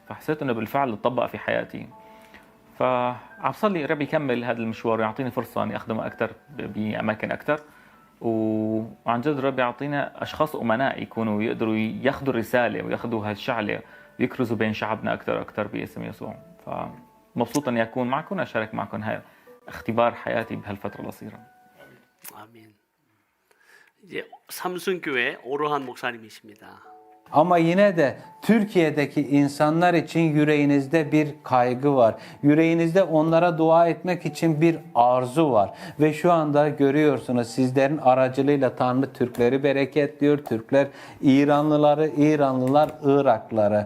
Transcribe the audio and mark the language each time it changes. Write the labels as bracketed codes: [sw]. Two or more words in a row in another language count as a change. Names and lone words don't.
[ar] فحسيت انه بالفعل تطبق في حياتي. فعم صلي ربي يكمل هذا المشوار ويعطيني فرصه اني اخدمه اكثر باماكن اكثر، وعن جد ربي يعطينا اشخاص امناء يكونوا يقدروا ياخذوا الرساله وياخذوا هالشعله ويكرزوا بين شعبنا اكثر باسم يسوع. فمبسوط اني اكون معكم واشارك معكم هاي اختبار حياتي بهالفترة القصيرة. [ko] 아멘. 이제 삼순교회 오로한 목사님이십니다. [tr] Ama yine de Türkiye'deki insanlar için yüreğinizde bir kaygı var. Yüreğinizde onlara dua etmek için bir arzu var. Ve şu anda görüyorsunuz sizlerin aracılığıyla Tanrı Türkleri bereketliyor. Türkler İranlıları, İranlılar Iraklıları.